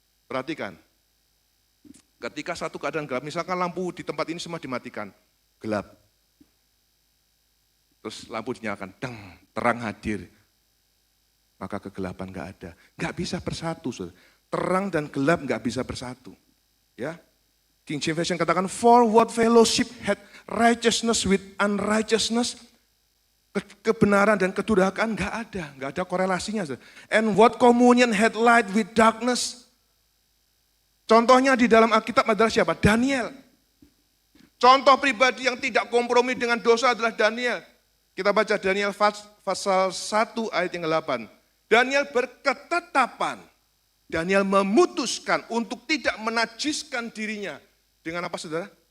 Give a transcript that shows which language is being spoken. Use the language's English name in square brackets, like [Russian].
[Indonesian] Perhatikan. Ketika satu keadaan gelap, misalkan lampu di tempat ini semua dimatikan. Gelap. Terus lampu dinyalakan, deng, terang hadir. Maka kegelapan enggak ada. Enggak bisa bersatu, saudara. Terang dan gelap enggak bisa bersatu. Ya. [English] King James Version [Indonesian] katakan, [English] for what fellowship had righteousness with unrighteousness? [Indonesian] Kebenaran dan kedurhakaan enggak ada korelasinya. Saudara. [English] And what communion had light with darkness? [Indonesian] Contohnya di dalam Alkitab adalah siapa? Daniel. Contoh pribadi yang tidak kompromi dengan dosa adalah Daniel. Kita baca Daniel pasal 1 ayat yang ke-8. Daniel berketetapan. Daniel memutuskan untuk tidak menajiskan dirinya. Dengan apa saudara?